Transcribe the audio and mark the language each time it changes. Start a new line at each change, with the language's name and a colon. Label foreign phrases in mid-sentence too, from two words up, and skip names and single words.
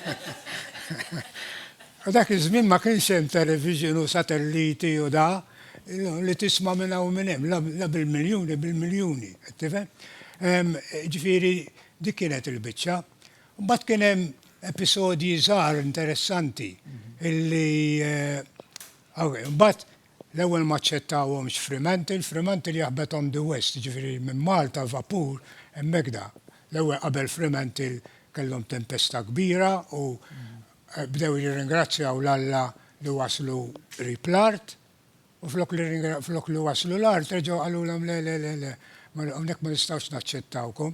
Maltese: U dak iż-żmien ma kienx hemm television u satelliti u da li tisma' minn hawn minn hemm, la bil-miljuni, bil-miljuni, tifhem? Ġifieri dik kienet il-biċċa. Mbagħad kien hemm episodji żgħar interessanti illi mbagħad l-ewwel ma ċċettawhomx Fremantle jaħbet
English: on the west,
Maltese: ġifieri minn Malta vapur hemmhekk da. L-ewwel qabel Fremantle kellhom tempesta kbira u bdew jirringrazzjaw l-Alla li waslu ripl-art u flok li waslu l-art reġgħu qalulhom le, hawnhekk ma nistgħux naċċettawkom.